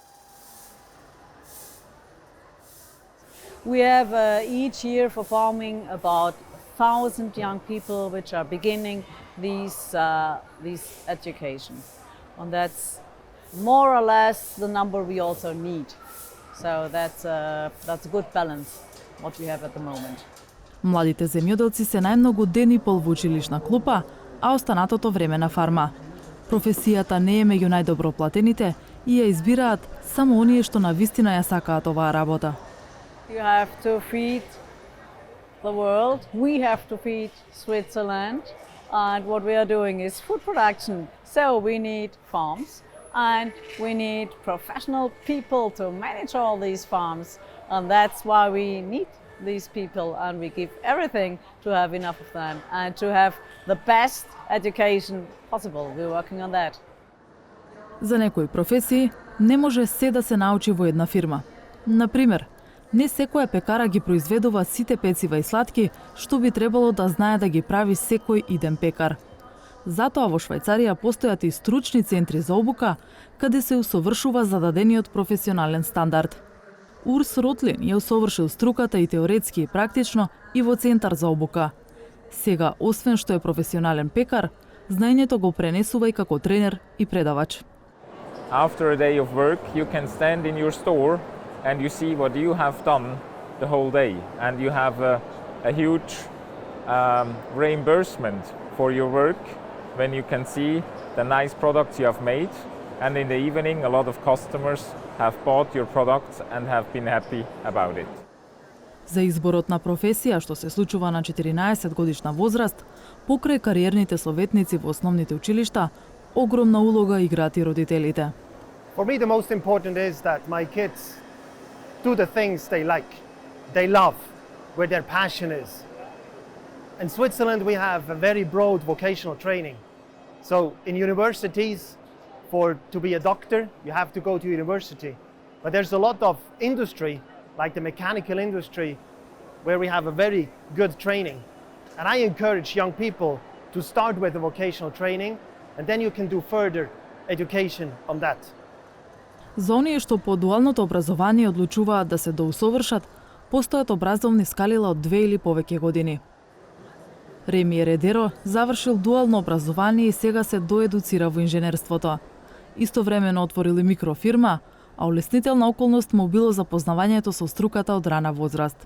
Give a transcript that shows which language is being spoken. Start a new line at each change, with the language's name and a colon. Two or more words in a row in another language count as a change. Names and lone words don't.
English: We have each year performing about 1,000 young people which are beginning these education. And that's more or less the number we also need. So that's a good balance what we have at the moment.
Macedonian: Младите земјоделци се најмногу ден и пол во училишна клупа, а останатото време на фарма. Професијата не е меѓу најдобро платените и ја избираат само оние што навистина ја сакаат оваа работа.
English: You have to feed the world. We have to feed Switzerland. And what we are doing is food production. So we need farms and we need professional people to manage all these farms. And that's why we need these people and we give everything to have enough of them and to have the best education possible. We're working on that.
Macedonian: За некои професии не може се да се научи во една фирма. Например, не секоја пекара ги произведува сите пецива и сладки, што би требало да знае да ги прави секој иден пекар. Затоа во Швајцарија постојат и стручни центри за обука, каде се усовршува зададениот професионален стандард. Урс Ротлин ја усовршил струката и теоретски и практично и во центар за обука. Сега, освен што е професионален пекар, знаењето го пренесува и како тренер и предавач.
English: After a day of work, you can stand in your store and you see what you have done the whole day, and you have a huge reimbursement for your work when you can see the nice products you have made, and in the evening a lot of customers have bought your products and have been happy about it.
Macedonian: За изборот на професија што се случува на 14 годишна возраст, покрај кариерните советници во основните училишта, огромна улога играат и родителите.
English: For me, the most important is that my kids do the things they like, they love, where their passion is. In Switzerland, we have a very broad vocational training. So in universities, to be a doctor, you have to go to university. But there's a lot of industry, like the mechanical industry, where we have a very good training. And I encourage young people to start with the vocational training, and then you can do further education on that.
Macedonian: За оние што по дуалното образование одлучуваат да се доусовршат, постојат образовни скалила од 2 или повеќе години. Реми Ередеро завршил дуално образование и сега се доедуцира во инженерството. Истовремено отворил и микрофирма, а улеснителна околност му било запознавањето со струката од рана возраст.